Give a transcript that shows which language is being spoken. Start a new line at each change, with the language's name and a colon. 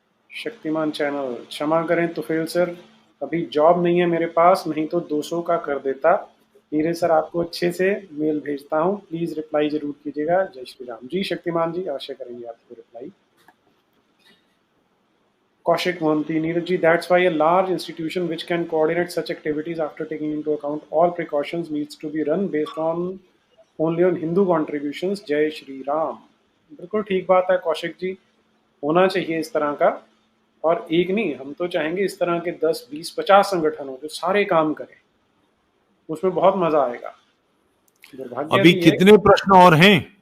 Hindi: Shaktimaan channel, क्षमा करें Tufail sir, अभी जॉब नहीं है मेरे पास, नहीं तो 200 का कर देता। नीरज सर, आपको अच्छे से मेल भेजता हूँ, प्लीज रिप्लाई जरूर कीजिएगा। जय श्री राम। जी शक्तिमान जी, अवश्य करेंगे आपको reply.
English: Kaushik Mohanty, Neeraj ji, that's why a large institution which can coordinate such activities after taking into account all precautions needs to be run based on only on Hindu contributions.
Hindi: जय श्री राम। बिल्कुल ठीक बात है कौशिक जी, होना चाहिए इस तरह का। और एक नहीं, हम तो चाहेंगे इस तरह के 10, 20, 50 संगठन हो जो सारे काम करें, उसमें बहुत मजा आएगा। दुर्भाग्य अभी भी है। कितने प्रश्न और हैं?